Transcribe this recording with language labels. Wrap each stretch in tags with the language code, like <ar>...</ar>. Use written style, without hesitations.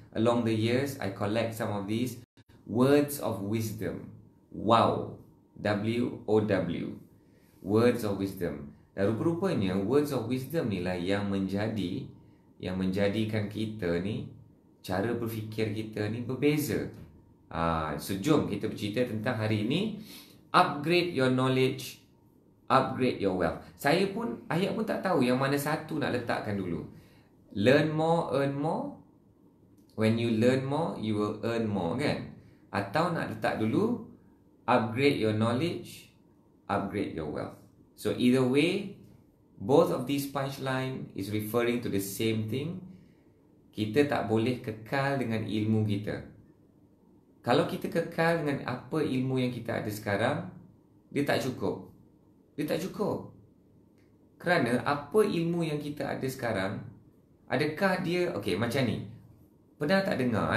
<en>Along the years I collect some of these words of wisdom. Wow. W-O-W. Words of wisdom.</en> <ms>Dan rupa-rupanya</ms> <en>words of wisdom</en> <ms>ni lah yang menjadikan kita ni, cara berfikir kita ni berbeza. So jom kita bercerita tentang hari ini,</ms> <en>upgrade your knowledge, upgrade your wealth.</en> <ms>Ahyat pun tak tahu yang mana satu nak letakkan dulu.</ms> <en>Learn more, earn more. When you learn more, you will earn more, kan?</en> <ms>Atau nak letak dulu,</ms> <en>upgrade your knowledge, upgrade your wealth. So either way, both of these punchline is referring to the same thing.</en> <ms>Kita tak boleh kekal dengan ilmu kita. Kalau kita kekal dengan apa ilmu yang kita ada sekarang, dia tak cukup. Kerana apa ilmu yang kita ada sekarang, adakah dia, okay, macam ni. Pernah tak dengar?</ms>